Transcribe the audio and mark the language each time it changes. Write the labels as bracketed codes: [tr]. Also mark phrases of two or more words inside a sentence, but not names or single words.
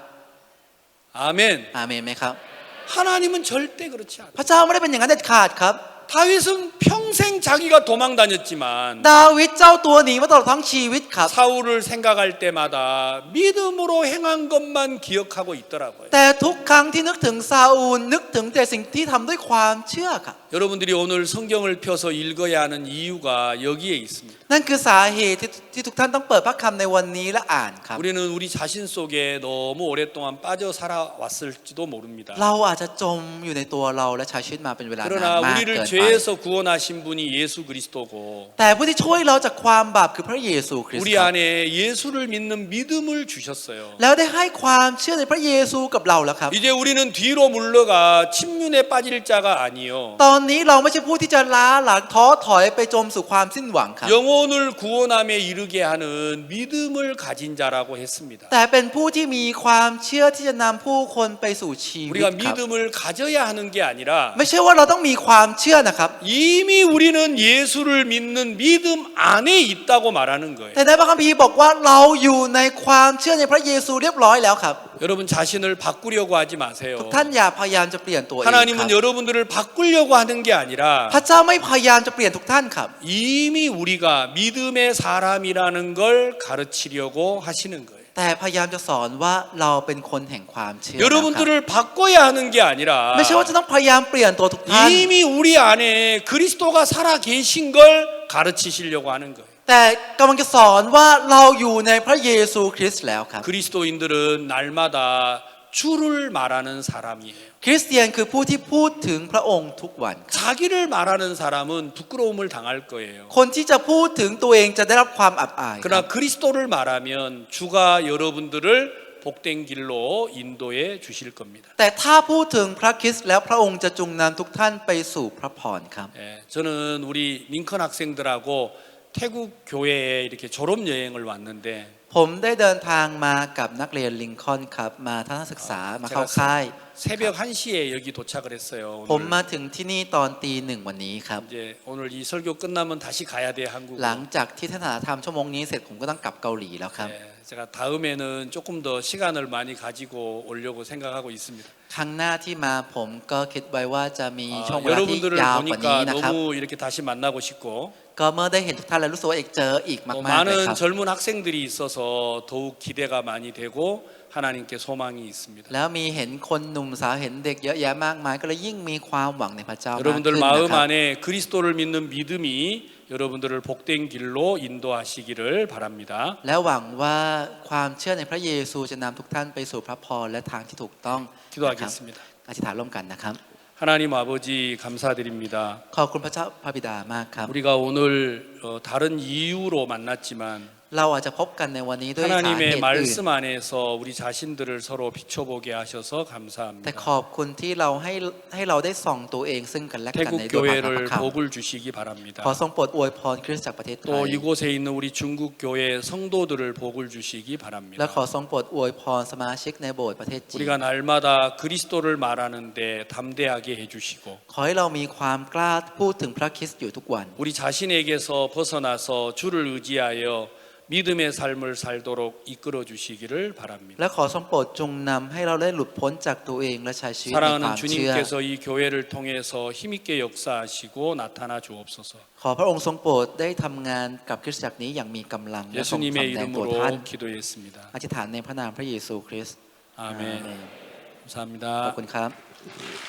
[ko] 아멘. [th] อาเมนไหมครับ [ko] 하나님은 절대 그렇지 않아요. [th] พระเจ้าไม่ได้เป็นอย่างนั้นเด็ดขาดครับ [ko] 다윗은 평생 자기가 도망 다녔지만 [th] ดาวิดเจ้าตัวหนีมาตลอดทั้งชีวิตครับ [ko] 사울을 생각할 때마다 믿음으로 행한 것만 기억하고 있더라고요. [th] แต่ทุกครั้งที่นึกถึงซาอูลนึกถึงแต่สิ่งที่ทำด้วยความเชื่อครับ [ko] 여러분들이 오늘 성경을 펴서 읽어야 하는 이유가 여기에 있습니다. [th] นั่นคือสาเหตุที่ทุกท่านต้องเปิดพระคำในวันนี้และอ่านครับ [ko] 우리는 우리 자신 속에 너무 오랫동안 빠져 살아왔을지도 모릅니다. [th] เราอาจจะจมอยู่ในตัวเราและใช้ชีวิตมาเป็นเวลานาน [ko] 그러나 [th] มากเกิ [ko] 우리를 [th] นไป [ko] 죄에서 구원하신 분이 예수 그리스도고 [th] แต่ผู้ที่ช่วยเราจากความบาปคือพระเยซูคริสต์ [ko] 우리 [th] ครับ [ko] 안에 예수를 믿는 믿음을 주셨어요. [th] แล้วได้ให้ความเชื่อในพระเยซูกับเราแล้วครับ [ko] 이제 우리는 뒤로 물러가 침륜에 빠질 자가 아니요. [th] ตอนนี้เราไม่ใช่ผู้ที่จะล้าหลังท้อถอยไปจมสู่ความสิ้นหวังครับ [ko] 영혼을 구원함에 이르게 하는 믿음을 가진 자라고 했습니다. [th] แต่เป็นผู้ที่มีความเชื่อที่จะนำผู้คนไปสู่ชีวิต [ko] 우리가 [th] ครับ [ko] 믿음을 가져야 하는 게 아니라 [th] ไม่ใช่ว่าเราต้องมีความเชื่อนะครับ [ko] 이미 우리는 예수를 믿는 믿음 안에 있다고 말하는 거예요. [th] แต่ในพระคัมภีร์บอกว่าเราอยู่ในความเชื่อในพระเยซูเรียบร้อยแล้วครับ [ko] 여러분 자신을 바꾸려고 하지 마세요. [th] ทุกท่านอย่าพยายามจะเปลี่ยนตัวเองครับ [ko] 하나님은 여러분들을 바꾸려고 하는 게 아니라 [th] พระเจ้าไม่พยายามจะเปลี่ยนทุกท่านครับ [ko] 이미 우리가 믿음의 사람이라는 걸 가르치려고 하시는 거예요. [th] แต่พยายามจะสอนว่าเราเป็นคนแห่งความเชื่อนะครับ [ko] 여러분들을 바꿔야 하는 게 아니라 [th] ไม่ใช่ว่าจะต้องพยายามเปลี่ยนตัวทุกท่าน [ko] 이미 우리 안에 그리스도가 살아 계신 걸 가르치시려고 하는 거예요. [th] แต่กำลังจะสอนว่าเราอยู่ในพระเยซูคริสต์แล้วครับ [ko] 그리스도인들은 날마다 주를 말하는 사람이에요. [th] คริสเตียนคือผู้ที่พูดถึงพระองค์ทุกวันครับ [ko] 자기를 말하는 사람은 부끄러움을 당할 거예요. [th] คนที่จะพูดถึงตัวเองจะได้รับความอับอายครับ [ko] 그러나 그리스도를 말하면 주가 여러분들을 복된 길로 인도해 주실 겁니다. [th] แต่ถ้าพูดถึงพระคริสต์แล้วพระองค์จะจุงนำทุกท่านไปสู่พระพรครับ [ko] 예, 저는 우리 링컨 학생들하고 태국 교회에 이렇게 졸업 여행을 왔는데 [th] ผมได้เดินทางมากับนักเรียนลิงคอล์นครับมาทัศนศึกษามาเข้าค่าย [ko] 새벽 1시에 여기 도착을 했어요. [th] ผม [ko] 오늘 [th] มาถึงที่นี่ตอนตีหนึ่งวันนี้ครับ [ko] 이제 오늘 이 설교 끝나면 다시 가야 돼 한국. [th] หลังจากที่ท่านธรรมชั่วโมงนี้เสร็จผมก็ต้องกลับเกาหลีแล้วครับ [ko] 예, 제가 다음에는 조금 더 시간을 많이 가지고 오려고 생각하고 있습니다. [th] ครั้งหน้าที่มาผมก็คิดไว้ว่าจะมีช่วงเวลาที่ [ko] 여러분들을 [th] ยาวกว่านี้ [ko] 보니까 [th] นะครับ [ko] 너무 이렇게 다시 만나고 싶고 [th] ก็เมื่อได้เห็นทุกท่านแล้วรู้สึกว่าเอกเจออีก [ko] 또 [th] มากๆเลยค [ko] 많은 [th] รับ [ko] 젊은 학생들이 있어서 더욱 기대가 많이 되고 하나님께 소망이 있습니다. [th] แล้วมีเห็นคนหนุ่มสาวเห็นเด็กเยอะแยะมากมายก็เลยยิ่งมีความหวังในพระเจ้ามาก [ko] 여러분들 [th] ขึ้นนะ [ko] 마음 [th] ครับ [ko] 안에 그리스도를 믿는 믿음이 여러분들을 복된 길로 인도하시기를 바랍니다. [th] และหวังว่าความเชื่อในพระเยซูจะนำทุกท่านไปสู่พระพรและทางที่ถูกต้องนะครับ [ko] 기도하겠습니다. [th] อธิษฐานร่วมกันนะครับ [ko] 하나님 아버지 감사드립니다. [th] ขอบคุณพระเจ้าพระบิดามากครับ [ko] 우리가 오늘 다른 이유로 만났지만 [th] เราอาจจะพบกันในวันนี้ด้วยสาเหตุ [ko] 하나님의 [th] อื่น [ko] 말씀 안에서 우리 자신들을 서로 비춰보게 하셔서 [th] แต่ [ko] 감사합니다. [th] ขอบคุณที่เราให้เราได้ส่องตัวเองซึ่งกันและกันใน [ko] 태국 [th] ตัวพระ [ko] 교회를 [th] คำ [ko] 복을 주시기 바랍니다. [th] ขอทรงโปรดอวยพรคริสตจักรประเทศไท [ko] 또 [th] ย [ko] 이곳에 있는 우리 중국 교회 성도들을 복을 주시기 [th] และ [ko] 바랍니다. [th] ขอทรงโปรดอวยพรสมาชิกในโบสถ์ประเทศจีน [ko] 우리가 날마다 그리스도를 말하는데 담대하게 해주시고 [th] ขอให้เรามีความกล้าพูดถึงพระคริสต์อยู่ทุกวัน [ko] 우리 자신에게서 벗어나서 주를 의지하여 믿음의 삶을 살도록 이끌어 주시기를 바랍니다. [th] และขอทรงโปรดจงนำให้เราได้หลุดพ้นจากตัวเองและใช้ชีวิตในควา [ko] 사랑하는 [th] มเชื่อ [ko] 주님께서 이 교회를 통해서 힘있게 역사하시고 나타나 주옵소서. [th] ขอพระองค์ทรงโปรดได้ทำงานกับคริสตจักรนี้อย่างมีกำลังและทรง [ko] 예수님의 [th] สำแดงตัวท่าน [ko] 이름으로 기도했습니다. [th] อธิษฐานในพระนามพระเยซูคริสต์ [ko] 아멘. [th] ขอบ [ko] 감사합니다. [th] คุณครับ